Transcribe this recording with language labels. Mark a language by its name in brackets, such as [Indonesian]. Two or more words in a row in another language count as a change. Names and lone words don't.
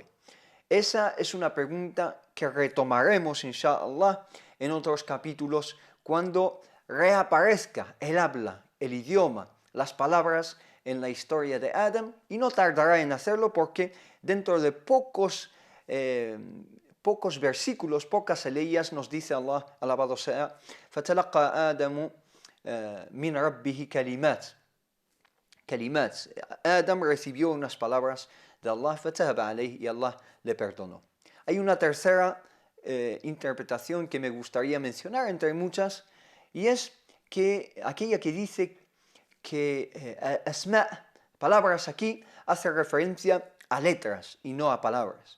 [Spanish] Esa es una pregunta que retomaremos, inshallah, en otros capítulos, cuando reaparezca el habla, el idioma, las palabras en la historia de Adam, y no tardará en hacerlo porque dentro de pocos versículos, pocas aleyas, nos dice Allah, alabado sea: [Arabic] فَتَلَقَّى آدَمُ مِنْ رَبِّهِ كَلِمَاتٍ. [Spanish] Adam recibió unas palabras de Allah, [Arabic] فَتَابَ عَلَيْهِ, [Spanish] y Allah le perdonó. Hay una tercera interpretación que me gustaría mencionar entre muchas, y es que aquella que dice que asma, palabras, aquí hace referencia a letras y no a palabras.